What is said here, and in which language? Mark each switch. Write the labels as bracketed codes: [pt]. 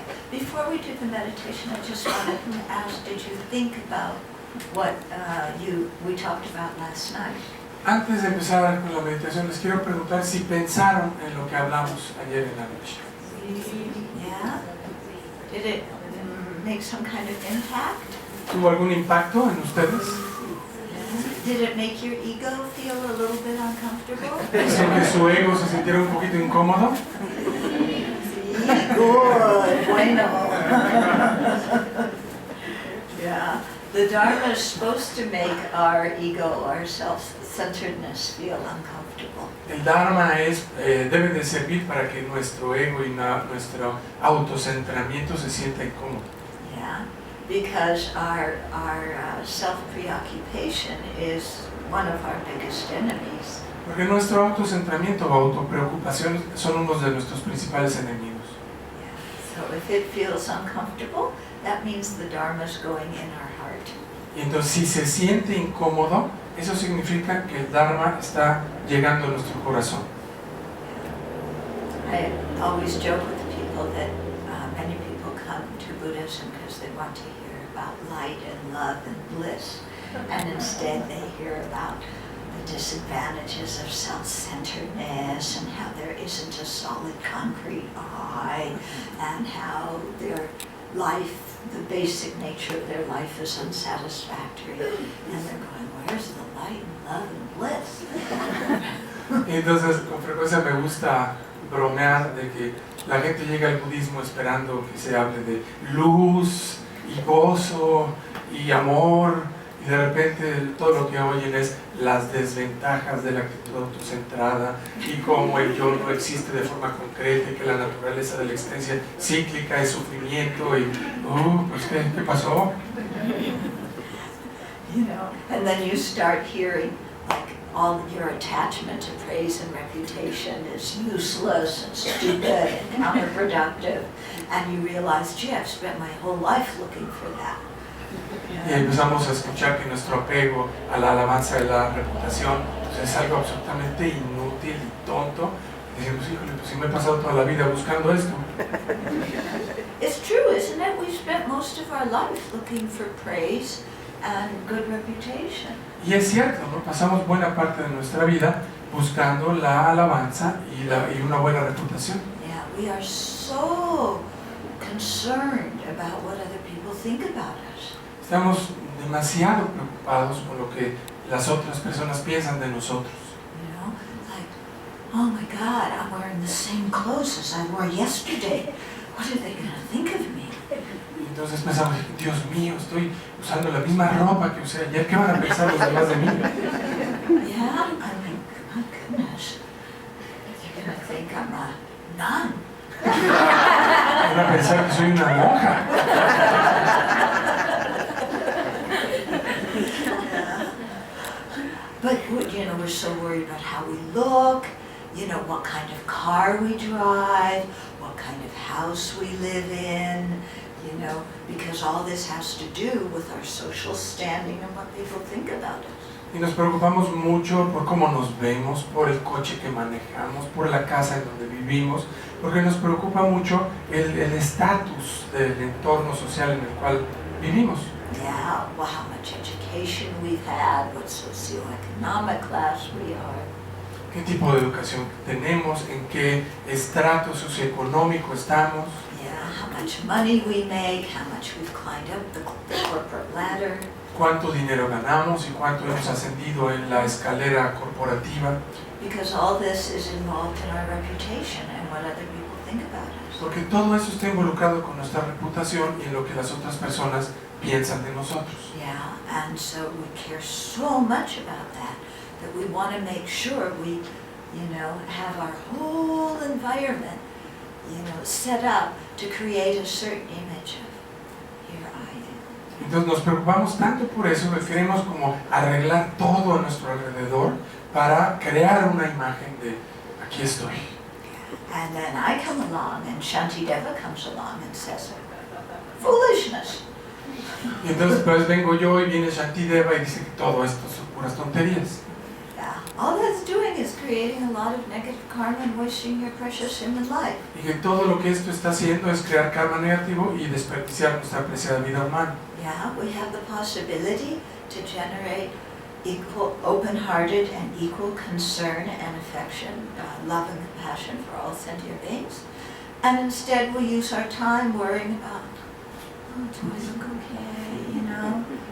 [en] before we do the meditation, I just wanted to ask, did you think about what we talked about last night? [es] Antes de empezar con la meditación, les quiero preguntar si pensaron en lo que hablamos ayer en la noche. [en] Yeah? Did it make some kind of impact? [es] ¿Tuvo algún impacto en ustedes? [en] Did it make your ego feel a little bit uncomfortable? [es] ¿Hizo que su ego se sintiera un poquito incómodo? [en] Good, bueno. Yeah, the Dharma is supposed to make our ego, our self-centeredness feel uncomfortable. [es] El Dharma debe de servir para que nuestro ego y nuestro autocentramiento se sienta incómodo. [en] Yeah, because our self-preoccupation is one of our biggest enemies. [es] Porque nuestro autocentramiento o autopreocupación son unos de nuestros principales enemigos. [en] So if it feels uncomfortable, that means the Dharma is going in our heart. [es] Y entonces si se siente incómodo, eso significa que el Dharma está llegando a nuestro corazón. [en] I always joke with the people that many people come to Buddhism because they want to hear about light and love and bliss, and instead they hear about the disadvantages of self-centeredness and how there isn't a solid concrete I, and how their life, the basic nature of their life is unsatisfactory, and they're going, where's the light and love and bliss? [es] Y entonces con frecuencia me gusta bromear de que la gente llega al budismo esperando que se hable de luz y gozo y amor, y de repente todo lo que oyen es las desventajas de la actitud autocentrada y cómo el yo no existe de forma concreta y que la naturaleza de la existencia cíclica es sufrimiento y pues ¿qué pasó? [en] You know, and then you start hearing like all your attachment to praise and reputation is useless and stupid and counterproductive, and you realize, gee, I've spent my whole life looking for that. [es] Y empezamos a escuchar que nuestro apego a la alabanza de la reputación pues es algo absolutamente inútil y tonto. Y decimos, híjole, pues si me he pasado toda la vida buscando esto. [en] It's true, isn't it? We've spent most of our life looking for praise and good reputation. [es] Y es cierto, ¿no? Pasamos buena parte de nuestra vida buscando la alabanza y una buena reputación. [en] Yeah, we are so concerned about what other people think about us. [es] Estamos demasiado preocupados por lo que las otras personas piensan de nosotros. [en] You know, like, oh my God, I'm wearing the same clothes as I wore yesterday. What are they going to think of me? [es] Y entonces pensamos, Dios mío, estoy usando la misma ropa que usé ayer. ¿Qué van a pensar los demás de mí? [en] Yeah, I mean, my goodness. They're going to think I'm a nun. [es] Van a pensar que soy una monja. [en] But you know, we're so worried about how we look, you know, what kind of car we drive, what kind of house we live in, you know, because all this has to do with our social standing and what people think about us. [es] Y nos preocupamos mucho por cómo nos vemos, por el coche que manejamos, por la casa en donde vivimos, porque nos preocupa mucho el estatus del entorno social en el cual vivimos. [en] Yeah, well, how much education we've had, what socioeconomic class we are. [es] ¿Qué tipo de educación tenemos? ¿En qué estrato socioeconómico estamos? [en] Yeah, how much money we make, how much we've climbed up the corporate ladder. [es] ¿Cuánto dinero ganamos y cuánto hemos ascendido en la escalera corporativa? [en] Because all this is involved in our reputation and what other people think about us. [es] Porque todo eso está involucrado con nuestra reputación y en lo que las otras personas piensan de nosotros. [en] Yeah, and so we care so much about that we want to make sure we, you know, have our whole environment, you know, set up to create a certain image of, here I am. [es] Entonces nos preocupamos tanto por eso que queremos como arreglar todo a nuestro alrededor para crear una imagen de aquí estoy. [en] And then I come along and Shantideva comes along and says, foolishness. [es] Y entonces pues vengo yo y viene Shantideva y dice que todo esto son puras tonterías. [en] Yeah, all that's doing is creating a lot of negative karma and wasting your precious human life. [es] Y que todo lo que esto está haciendo es crear karma negativo y desperdiciar nuestra preciada vida humana. [en] Yeah, we have the possibility to generate equal, open-hearted and equal concern and affection, love and compassion for all sentient beings. And instead we use our time worrying about, oh, do I look okay, you know?